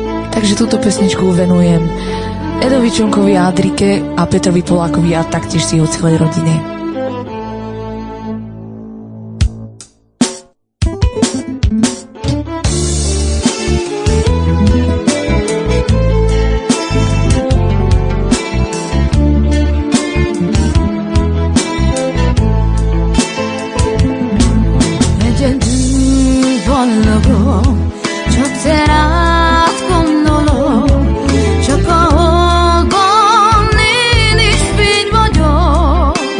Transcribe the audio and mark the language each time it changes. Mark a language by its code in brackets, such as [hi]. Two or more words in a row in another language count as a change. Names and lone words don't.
[sk] Takže túto pesničku venujem Edovi Čonkovi a Adrike a Petrovi Polákovi a taktiež si ho celej rodine. [hu] Csak te rád gondolok, csak a holdban én is fény vagyok.